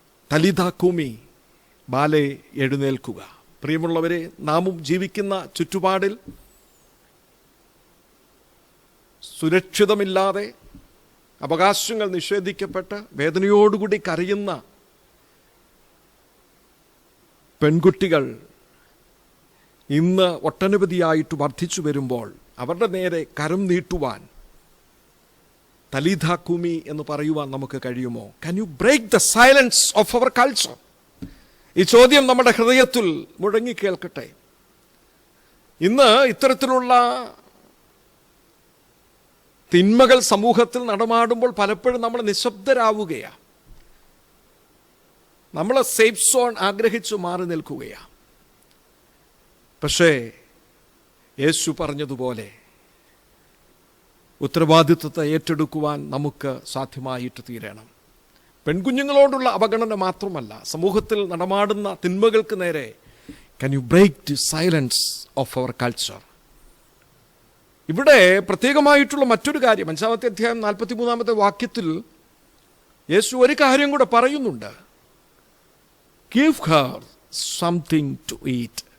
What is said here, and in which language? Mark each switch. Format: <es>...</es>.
<arc>തലിതാ കൂമി,</arc> <ml>ballet എഴുന്നേൽക്കുക. പ്രിയമുള്ളവരെ, നാമും ജീവിക്കുന്ന ചുറ്റുപാടിൽ സുരക്ഷിതമില്ലാതെ അവകാശങ്ങൾ നിഷേധിക്കപ്പെട്ട് വേദനയോടുകൂടി കരയുന്ന പെൺകുട്ടികൾ ഇന്ന് ഒട്ടനവധിയായിട്ട് വർദ്ധിച്ചു വരുമ്പോൾ അവരുടെ നേരെ കരം നീട്ടുവാൻ,</ml> <arc>തലീധാ കുമി</arc> <ml>എന്ന് പറയുവാൻ നമുക്ക് കഴിയുമോ?</ml> <en>Can you break the silence of our culture?</en> <ml>ഈ ചോദ്യം നമ്മുടെ ഹൃദയത്തിൽ മുഴങ്ങി കേൾക്കട്ടെ. ഇന്ന് ഇത്തരത്തിലുള്ള തിന്മകൾ സമൂഹത്തിൽ നടമാടുമ്പോൾ പലപ്പോഴും നമ്മൾ നിശബ്ദരാവുകയാണ്. നമ്മൾ സേഫ് സോൺ ആഗ്രഹിച്ചു മാറി നിൽക്കുകയാണ്. പക്ഷേ യേശു പറഞ്ഞതുപോലെ ഉത്തരവാദിത്വത്തെ ഏറ്റെടുക്കുവാൻ നമുക്ക് സാധ്യമായിട്ട് തീരണം. പെൺകുഞ്ഞുങ്ങളോടുള്ള അവഗണന മാത്രമല്ല, സമൂഹത്തിൽ നടമാടുന്ന തിന്മകൾക്ക് നേരെ</ml> <en>can you break the silence of our culture?</en> <ml>ഇവിടെ പ്രത്യേകമായിട്ടുള്ള മറ്റൊരു കാര്യം 5-ാമത്തെ അധ്യായം 43-ാമത്തെ വാക്യത്തിൽ യേശു ഒരു കാര്യം കൂടെ പറയുന്നുണ്ട്.</ml> <en>Give her something to eat.</en>